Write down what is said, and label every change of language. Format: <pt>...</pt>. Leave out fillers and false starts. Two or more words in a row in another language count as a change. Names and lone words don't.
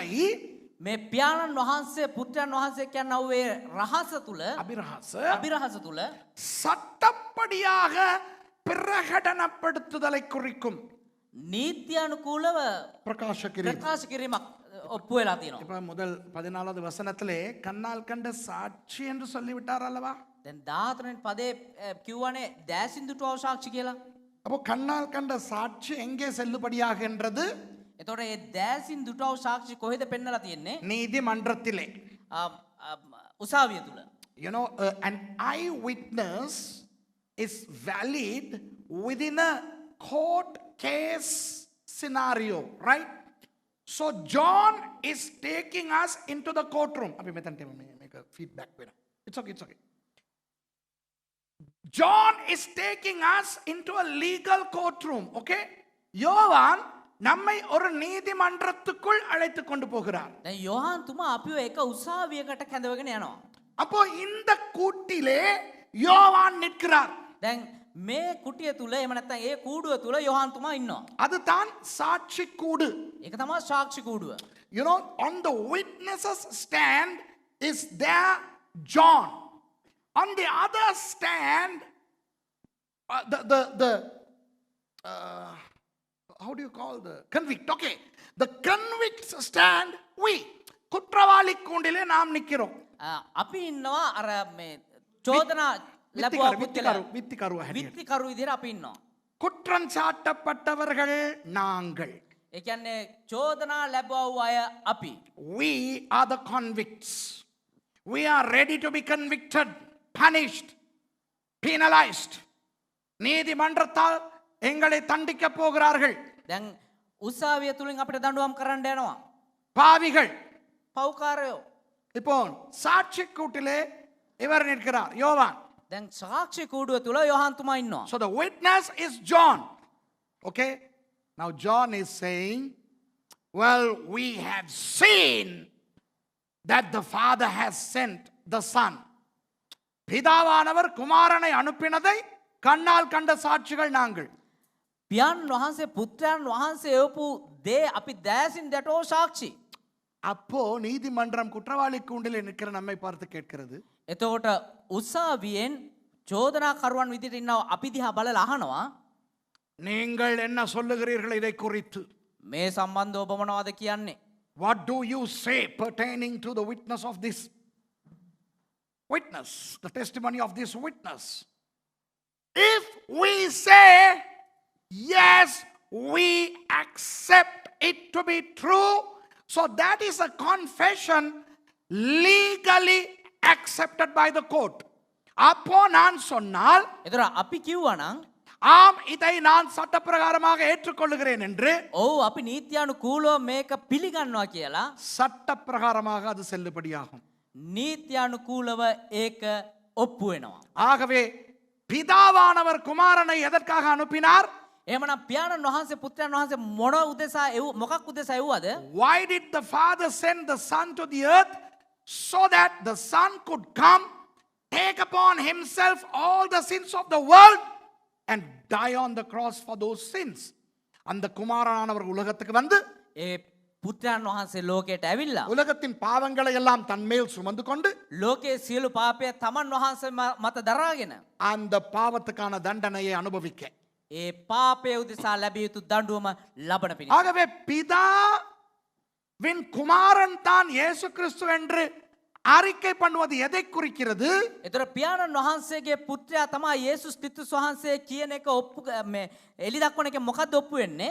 <si>මේ පියාණන් වහන්සේ පුත්‍රයන් වහන්සේ කියනව ඒ රහස තුල අභිරහස තුල</si> <ta>சட்டப்படியாக பிரகடனப்படுத்துதலை குறிக்கும்.</ta> <si>නීත්‍යානුකූලව</si> <ta>பிரகாஷ</ta> <si>කිරීමක් ඔප්පු වෙලා තියෙනවා.</si> <ta>இப்ப முதல் 14வது வசனத்திலே கண்ணால் கண்ட சாட்சி என்று சொல்லிவிட்டார் அல்லவா?</ta> <si>දැන් 14 වෙනි පදේ කිව්වනේ දැසින් දුටුවව සාක්ෂි කියලා.</si> <ta>அப்போ கண்ணால் கண்ட சாட்சி எங்கே செல்லுபடியாகின்றது?</ta> <si>එතකොට ඒ දැසින් දුටුවව සාක්ෂි කොහෙද පෙන්නලා තියෙන්නේ?</si> <ta>நீதிமன்றத்திலே.</ta> <si>උසාවිය තුල.</si> <en>You know, an eyewitness is valid within a court case scenario, right? So John is taking us into the courtroom. Abhi metan make a feedback. It's okay. John is taking us into a legal courtroom, okay?</en> <ta>யோவான் நம்மை ஒரு நீதிமன்றத்துக்குள் அழைத்து கொண்டு போகிறார்.</ta> <si>දැන් යෝහාන් තුමා අපිව එක උසාවියකට කැඳවගෙන යනවා.</si> <ta>அப்போ இந்த கூட்டிலே யோவான் நிற்கிறார்.</ta> <si>දැන් මේ කුටිය තුල එහෙම නැත්නම් ඒ කූඩුව තුල යෝහාන් තුමා ඉන්නවා.</si> <ta>அதுதான் சாட்சி கூடு.</ta> <si>ඒක තමයි සාක්ෂි කූඩුව.</si> <en>You know, on the witnesses stand is there John. On the other stand, how do you call the convict? Okay, the convicts stand.</en> <ta>We குற்றவாளி கூண்டிலே நாம் நிக்கிறோம்.</ta> <si>අපි ඉන්නවා අර මේ චෝදනා ලැබුවා வித்திකරුවා විත්තිකරු විදිහට අපි ඉන්නවා.</si> <ta>குற்றம் சாட்டப்பட்டவர்கள் நாங்கள்.</ta> <si>ඒ කියන්නේ චෝදනා ලැබුවා වූ අය අපි.</si> <en>We are the convicts. We are ready to be convicted, punished, penalized.</en> <ta>நீதிமன்றத்தால் எங்களை தண்டிக்க போகிறார்கள்.</ta> <si>දැන් උසාවිය තුලින් අපිට දඬුවම් කරන්න යනවා.</si> <ta>பாவிகள்.</ta> <si>පව්කාරයෝ.</si> <ta>இப்போ சாட்சி கூட்டிலே இவர் நிற்கிறார் யோவான்.</ta> <si>දැන් සාක්ෂි කූඩුව තුල යෝහාන් තුමා ඉන්නවා.</si> <en>So the witness is John. Okay? Now John is saying, well, we have seen that the Father has sent the Son.</en> <ta>பிதாவானவர் குமாரனை அனுப்பினதை கண்ணால் கண்ட சாட்சிகள் நாங்கள்.</ta> <si>පියාණන් වහන්සේ පුත්‍රයන් වහන්සේ එවපු දේ අපි දෑසින් දැටෝ සාක්ෂි.</si> <ta>அப்போ நீதிமன்றம் குற்றவாளி கூண்டில் நிற்கிற நம்மை பார்த்து கேட்கிறது,</ta> <si>එතකොට උසාවියෙන් චෝදනාකරුවන් විදිහට ඉන්නව අපි දිහා බලලා අහනවා</si> <ta>நீங்கள் என்ன சொல்லுகிறீர்கள் இதை குறித்து?</ta> <si>මේ සම්බන්ධව ඔබ මොනවද කියන්නේ?</si> <en>What do you say pertaining to the witness of this witness, the testimony of this witness? If we say, yes, we accept it to be true, so that is a confession legally accepted by the court.</en> <ta>அப்போ நான் சொன்னால்,</ta> <si>එතකොට අපි කිව්වනම්</si> <ta>ஆம், இதை நான் சட்டப்பிரகாரமாக ஏற்றுக்கொள்ளுகிறேன் என்று,</ta> <si>ඔව් අපි නීත්‍යානුකූලව මේක පිළිගන්නවා කියලා</si> <ta>சட்டப்பிரகாரமாக அது செல்லுபடியாகும்.</ta> <si>නීත්‍යානුකූලව ඒක ඔප්පු වෙනවා.</si> <ta>ஆகவே பிதாவானவர் குமாரனை எதற்காக அனுப்பினார்?</ta> <si>එහෙමනම් පියාණන් වහන්සේ පුත්‍රයන් වහන්සේ මොන උදෙසා මොකක් උදෙසා එව්වද?</si> <en>Why did the Father send the Son to the earth? So that the Son could come, take upon himself all the sins of the world and die on the cross for those sins.</en> <ta>அந்த குமாரனானவர் உலகத்துக்கு வந்து</ta> <si>ඒ පුත්‍රයන් වහන්සේ ලෝකයට ඇවිල්ලා</si> <ta>உலகத்தின் பாவங்களை எல்லாம் தன்மேல் சுமந்து கொண்டு</ta> <si>ලෝකයේ සියලු පාපය තමන් වහන්සේ මත දරාගෙන</si> <ta>அந்த பாவத்துக்கான தண்டனையை அனுபவிக்க.</ta> <si>ඒ පාපය උදෙසා ලැබිය යුතු දඬුවම ලබන පිණිස.</si> <ta>ஆகவே பிதாவின் குமாரன் தான் இயேசு கிறிஸ்து என்று அறிக்கை பண்ணுவது எதை குறிக்கிறது?</ta> <si>එතකොට පියාණන් වහන්සේගේ පුත්‍රයා තමයි යේසුස් ක්‍රිස්තුස් වහන්සේ කියන එක ඔප්පු මේ එලි දක්වන එක මොකද්ද ඔප්පු වෙන්නේ?</si>